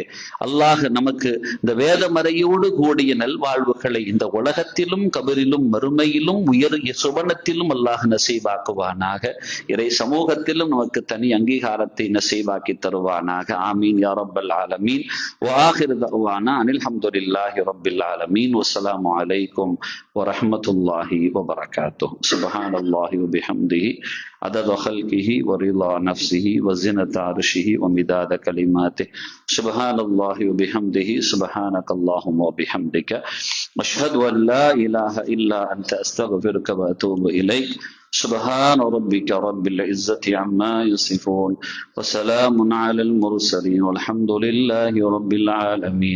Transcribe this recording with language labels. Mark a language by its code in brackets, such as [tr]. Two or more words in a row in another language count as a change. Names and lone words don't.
[ta] அல்லாஹ் நமக்கு இந்த வேதமறையோடு கூடிய நல்வாழ்வுகளை இந்த உலகத்திலும் கபரிலும் மறுமையிலும் உயரிய சுவனத்திலும் அல்லாஹ் நசீபாக்குவானாக. இறை சமூகத்திலும் நமக்கு தனி அங்கீகாரத்தை நசீபாக்கி தருவானாக. [ar] آمين يا رب العالمين. وآخر دعوانا أن الحمد لله رب العالمين. والسلام عليكم ورحمة الله وبركاته. سبحان الله وبحمده عدد خلقه ورضا نفسه وزنة عرشه ومداد كلماته. سبحان الله وبحمده. سبحانك اللهم وبحمدك أشهد أن لا إله إلا أنت أستغفرك وأتوب إليك. سبحان ربك رب العزة عما يصفون وسلام على المرسلين والحمد لله رب العالمين.